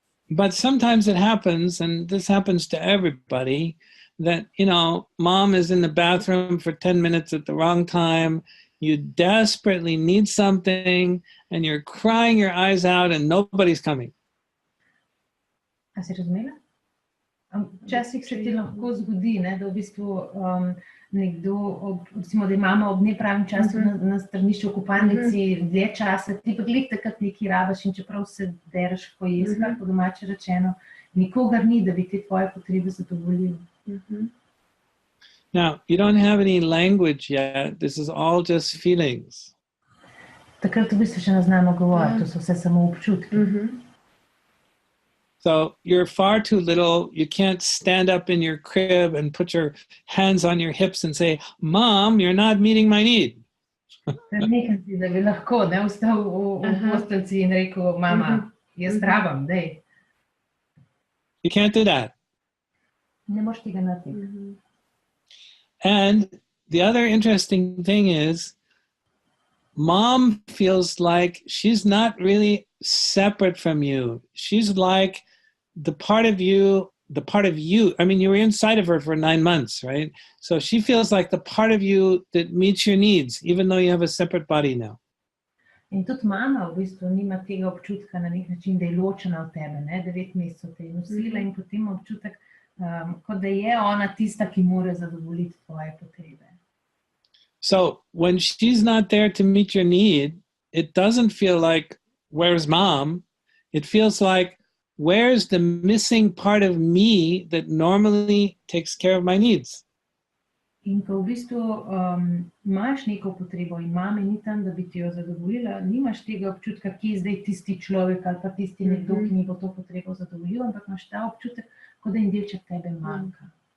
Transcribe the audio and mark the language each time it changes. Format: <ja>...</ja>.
<en>But sometimes it happens, and this happens to everybody, that, mom is in the bathroom for 10 minutes at the wrong time. You desperately need something, and you're crying your eyes out, and nobody's coming.</en> <sl>A si razumela? Včasih se ti lahko zgodi, da v bistvu nekdo, recimo, da je mama ob nepravem času na stranišču v kopalnici dlje časa, ti pa glih takrat nekaj rabaš in čeprav se dereš po jezkah, po domače rečeno, nikogar ni, da bi te tvoje potrebe zadovoljil.</sl> <en>Now, you don't have any language yet. This is all just feelings.</en> <sl>Takrat v bistvu še ne znamo govoriti, to so vse samo občutki.</sl> <en>So you're far too little. You can't stand up in your crib and put your hands on your hips and say, Mom, you're not meeting my need.</en> <sl>Nekaj si, da bi lahko vstal v postelci in rekel, mama, jaz rabam, dej.</sl> <en>You can't do that.</en> <sl>Ne moreš tega narediti.</sl> <en>And the other interesting thing is, Mom feels like she's not really separate from you. She's like the part of you, I mean, you were inside of her for 9 months, right? So she feels like the part of you that meets your needs, even though you have a separate body now.</en> <sl>In tudi mama v bistvu nima tega občutka na nek način, da je ločena od tebe, 9 mesecev te je nosila in potem občutek, kot da je ona tista, ki mora zadovoljiti tvoje potrebe.</sl> <en>So when she's not there to meet your need, it doesn't feel like, where's mom? It feels like, where's the missing part of me that normally takes care of my needs?</en> <sl>In ko v bistvu imaš neko potrebo in mame ni tam, da bi ti jo zadovoljila, nimaš tega občutka, ki je zdaj tisti človek ali pa tisti nekdo, ki mi bo to potrebo zadovoljil, ampak imaš ta občutek, kot da jim delček tebe manjka.</sl>